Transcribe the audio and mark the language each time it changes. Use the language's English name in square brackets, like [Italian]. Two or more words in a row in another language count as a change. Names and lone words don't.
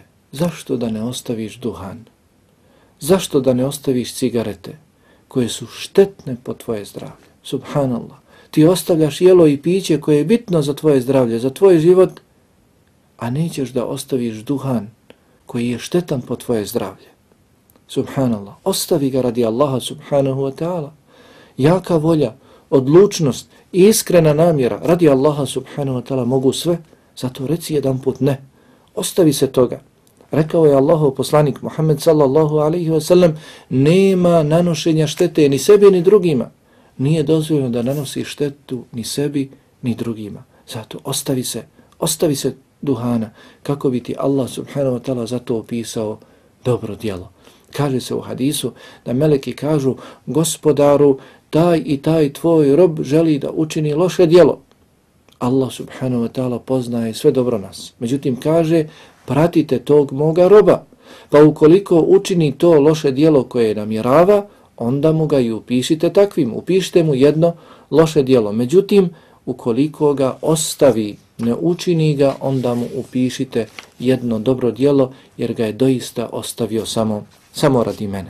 [Bosnian] Zašto da ne ostaviš duhan? Zašto da ne ostaviš cigarete koje su štetne po tvoje zdravlje? Subhanallah. Ti ostavljaš jelo i piće koje je bitno za tvoje zdravlje, za tvoj život, a nećeš da ostaviš duhan koji je štetan po tvoje zdravlje. Subhanallah. Ostavi ga radi Allaha [Arabic] سبحانه وتعالى. [Bosnian] Jaka volja, odlučnost i iskrena namjera radi Allaha [Arabic] سبحانه وتعالى [Bosnian] mogu sve, zato reci jedan put ne. Ostavi se toga. Rekao je Allahov poslanik Muhammed [Arabic] صلى الله عليه وسلم, [Bosnian] nema nanošenja štete ni sebi ni drugima. Nije dozvoljeno da nanosi štetu ni sebi ni drugima. Zato ostavi se duhana, kako bi ti Allah [Arabic] سبحانه وتعالى [Bosnian] zato opisao dobro djelo. Kaže se u hadisu da meleki kažu, gospodaru, taj i taj tvoj rob želi da učini loše djelo. Allah [Arabic] سبحانه وتعالى [Bosnian] poznaje sve dobro nas. Međutim kaže, pratite tog moga roba, pa ukoliko učini to loše djelo koje namjerava, onda mu ga i upišite takvim. Upišite mu jedno loše djelo. Međutim, ukoliko ga ostavi, ne učini ga, onda mu upišite jedno dobro djelo, jer ga je doista ostavio samo radi mene.